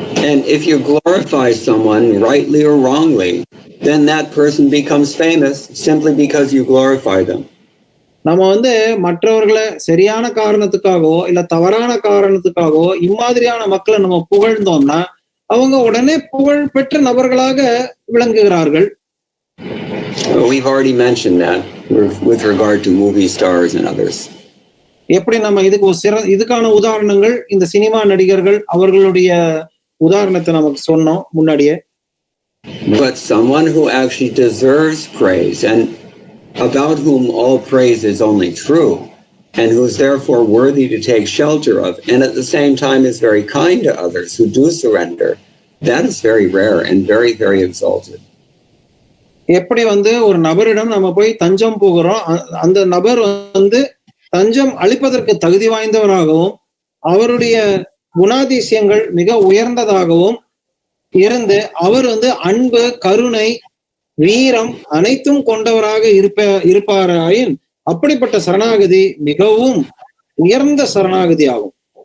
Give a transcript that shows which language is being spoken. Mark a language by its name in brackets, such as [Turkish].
[English] And if you glorify someone rightly or wrongly, then that person becomes famous simply because you glorify them. [Tamil] நம்ம மற்றவர்களை சரியான காரணத்துக்காகவோ இல்ல தவறான காரணத்துக்காகவோ இம்மாதிரியான மக்களை நம்ம புகழ்ந்தோம்னா அவங்க உடனே புகழ் பெற்ற நபர்களாக விளங்குகிறார்கள். [English] We've already mentioned that with regard to movie stars and others. [Tamil] எப்படி நம்ம இதுக்கான உதாரணங்கள் இந்த சினிமா நடிகர்கள் அவர்களுடைய உதாரணத்தை நமக்கு சொன்னோம் முன்னாடியே. [English] But someone who actually deserves praise and about whom all praise is only true and who is therefore worthy to take shelter of and at the same time is very kind to others who do surrender, that is very rare and very, very exalted. [Tamil] எப்படி ஒரு நபரிடம் நம்ம போய் தஞ்சம் போகிறோம், அந்த நபர் தஞ்சம் அளிப்பதற்கு தகுதி வாய்ந்தவராகவும் அவருடைய குணாதிசயங்கள் மிக உயர்ந்ததாகவும் இருந்து அவர் அன்பு, கருணை, வீரம் அனைத்தும் கொண்டவராக இருப்பாராயின் அப்படிப்பட்ட சரணாகதி மிகவும் உயர்ந்த சரணாகதி ஆகும்.